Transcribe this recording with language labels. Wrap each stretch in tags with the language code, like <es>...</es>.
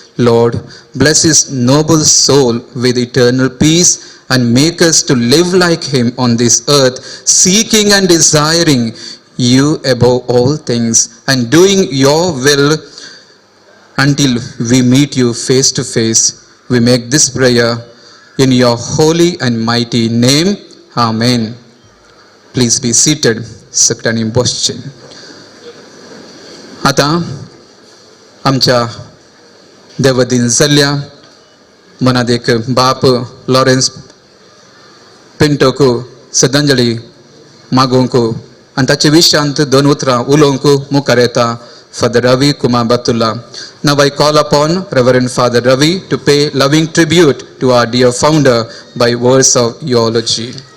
<en>Lord, bless his noble soul with eternal peace and make us to live like him on this earth, seeking and desiring you above all things and doing your will until we meet you face to face. We make this prayer in your holy and mighty name. Amen. Please be seated.</en> <kok>सगळ्यांनी बसचें. आतां आमच्या देवदीन जाल्ल्या मनादेक बाप लॉरेन्स पिंटोक श्रद्धांजली मागोवंक आनी ताचे विशयांत 2 उतरां उलोवंक मुखार येता Father Ravi Kumar Batula.</kok> <en>Now I call upon Reverend Father Ravi to pay loving tribute to our dear founder by words of eulogy.</en>